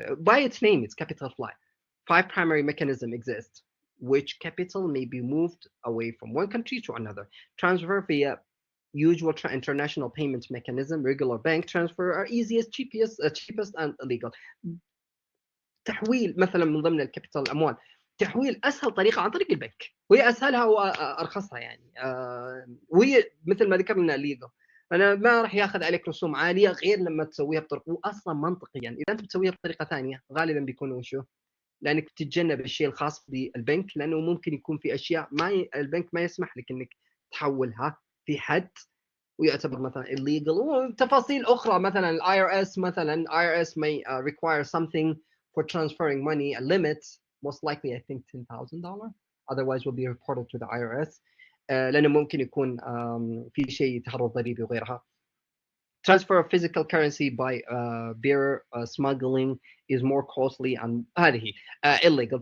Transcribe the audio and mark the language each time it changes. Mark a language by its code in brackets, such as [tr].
[en] By its name, it's capital flight. 5 primary mechanisms exist, which capital may be moved away from one country to another. Transfer via usual international payment mechanism, regular bank transfer are easiest, cheapest and illegal. [ar] تحويل مثلا من ضمن الكابيتال الاموال، تحويل اسهل طريقه عن طريق البنك، وهي اسهلها وارخصها يعني، وهي مثل ما ذكرنا ليجل. انا ما راح ياخذ عليك رسوم عاليه غير لما تسويها بطريقه، واصلا منطقيا اذا انت بتسويها بطريقه ثانيه غالبا بيكون وشو، لانك بتتجنب الشيء الخاص بالبنك، لانه ممكن يكون في اشياء البنك ما يسمح لك انك تحولها في حد ويعتبر مثلا illegal، وتفاصيل اخرى مثلا الاي ار اس مثلا [en] IRS may require something for transferring money, a limit, most likely I think $10,000, otherwise will be reported to the IRS [ar] لانه ممكن يكون في شيء تهرب ضريبي وغيرها. [en] Transfer of physical currency by bearer smuggling is more costly and هذه illegal.